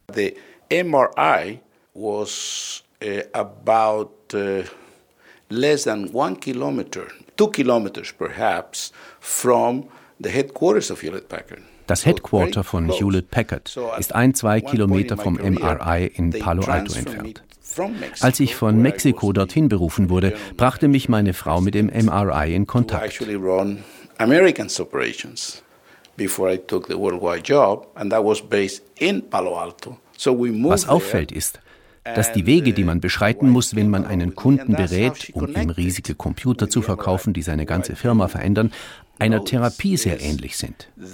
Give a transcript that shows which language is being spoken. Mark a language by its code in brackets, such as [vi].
[en] The MRI was about less than 1 kilometer, 2 kilometers perhaps, from the headquarters of Hewlett-Packard. [de] Das Headquarter von Hewlett-Packard ist 1-2 Kilometer vom MRI in Palo Alto entfernt. Als ich von Mexiko dorthin berufen wurde, brachte mich meine Frau mit dem MRI in Kontakt. [en] Actually run American operations before I took the worldwide job, and that was based in Palo Alto. [de] Was auffällt ist, dass die Wege, die man beschreiten muss, wenn man einen Kunden berät, um ihm riesige Computer zu verkaufen, die seine ganze Firma verändern, einer Therapie sehr ähnlich sind.